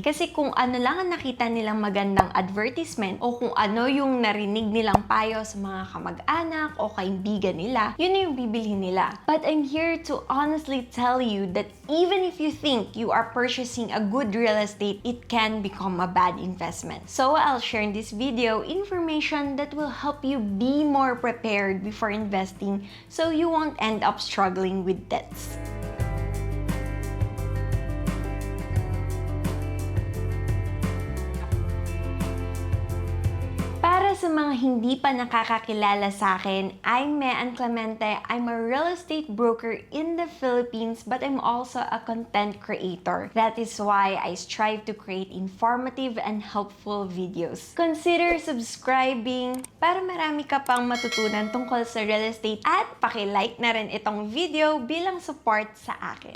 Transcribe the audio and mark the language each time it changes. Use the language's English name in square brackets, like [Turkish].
[Filipino] Kasi kung ano lang ang nakita nilang magandang advertisement o kung ano yung narinig nilang payo sa mga kamag-anak o kaibigan nila, yun na yung bibilhin nila. [English] But I'm here to honestly tell you that even if you think you are purchasing a good real estate, it can become a bad investment. So I'll share in this video information that will help you be more prepared before investing so you won't end up struggling with debts. [Filipino] Para sa mga hindi pa nakakakilala sa akin, [English] I'm Maaring Clemente. I'm a real estate broker in the Philippines, but I'm also a content creator. That is why I strive to create informative and helpful videos. Consider subscribing [Filipino] para marami ka pang matutunan tungkol sa real estate at paki-like na rin itong video bilang support sa akin.